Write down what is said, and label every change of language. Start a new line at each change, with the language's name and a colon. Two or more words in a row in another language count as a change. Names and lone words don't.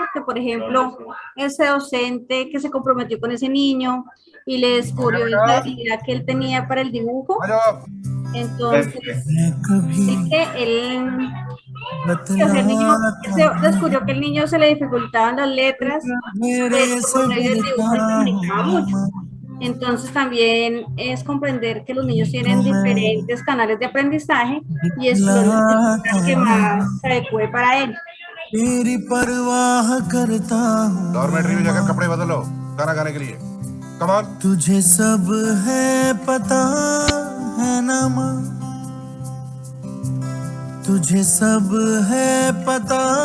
Spanish: Porque, por ejemplo, ese docente que se comprometió con ese niño y le descubrió esa habilidad que él tenía para el dibujo, entonces, es que él, o sea, el niño, se descubrió que el niño se le dificultaban las letras, pues, por medio del dibujo él comunicaba mucho. Entonces también es comprender que los niños tienen diferentes canales de aprendizaje y es lo que más se adecue para él.
Hindi: डॉर्मेट्री में जाकर कपड़े बदलो खाना खाने के लिए
English: come on
Hindi: तुझे सब है पता है ना माँ तुझे सब है पता